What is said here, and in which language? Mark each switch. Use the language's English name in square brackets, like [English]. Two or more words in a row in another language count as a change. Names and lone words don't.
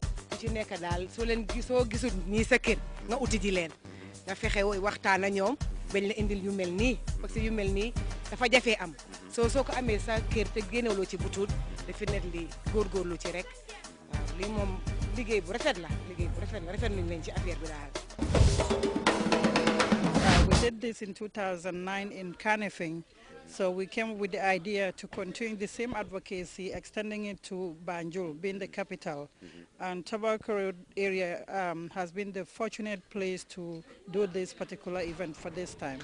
[Wolof] ci nekk daal soo gisul nii sa kër nga uti ji leen nga fexe waxtaan ak ñoom bañ la indil yu mel nii parce que yu mel nii dafa jafee am soo ko amee sa kër te génnewloo ci butuut dafa nekk li góorgóorlu ci rek waaw lii moom liggéey bu rafet la rafet nañ leen ci affaire bi daal. [English] We did this in 2009 in Kanifing. So we came with the idea to continue the same advocacy, extending it to Banjul, being the capital. And Tobacco area has been the fortunate place to do this particular event for this time.